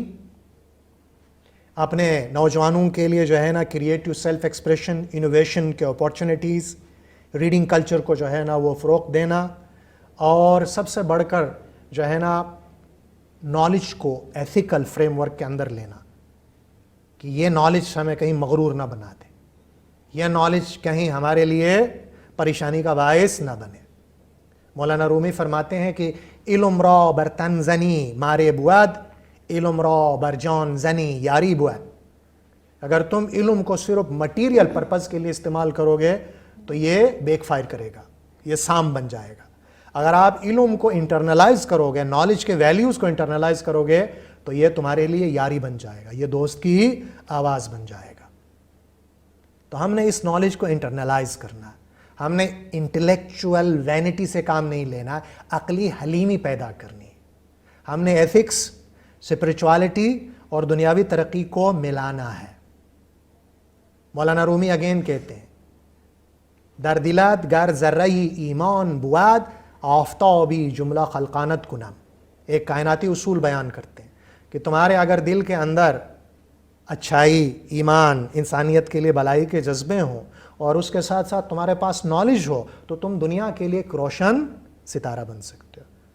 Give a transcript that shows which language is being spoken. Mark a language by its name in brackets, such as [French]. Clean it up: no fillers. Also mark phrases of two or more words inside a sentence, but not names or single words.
[Urdu] اپنے نوجوانوں کے لیے جو ہے نا [English] creative self expression, [Urdu] انوویشن کے اپارچونیٹیز، [English] reading culture [Urdu] کو جو ہے نا وہ فروغ دینا، اور سب سے بڑھ کر جو ہے نا نالج کو [English] ethical framework [Urdu] کے اندر لینا، کہ یہ نالج ہمیں کہیں مغرور نہ بنا دے، یہ نالج کہیں ہمارے لیے پریشانی کا باعث نہ بنے. مولانا رومی فرماتے ہیں کہ [Persian] علم را بر تن زنی مارے بود، علم را بر جان زنی یاری بود. [Urdu] اگر تم علم کو صرف [English] material purpose [Urdu] کے لیے استعمال کرو گے تو یہ بیک فائر کرے گا، یہ سام بن جائے گا. اگر آپ علم کو انٹرنلائز کرو گے، نالج کے ویلیوز کو انٹرنلائز کرو گے، تو یہ تمہارے لیے یاری بن جائے گا، یہ دوست کی آواز بن جائے گا. تو ہم نے اس نالج کو انٹرنلائز کرنا، ہم نے [English] intellectual vanity [Urdu] سے کام نہیں لینا، عقلی حلیمی پیدا کرنی. ہم نے ایتھکس، اسپرچوالٹی اور دنیاوی ترقی کو ملانا ہے. مولانا رومی اگین کہتے ہیں [Persian] در دلت گر ذرہی ایمان بود آفتابی جملہ خلقانت کنم. [Urdu] ایک کائناتی اصول بیان کرتے ہیں کہ تمہارے اگر دل کے اندر اچھائی، ایمان، انسانیت کے لیے بھلائی کے جذبے ہوں، اور اس کے ساتھ ساتھ تمہارے پاس نالج ہو، تو تم دنیا کے لیے ایک روشن ستارہ بن سکتے ہو.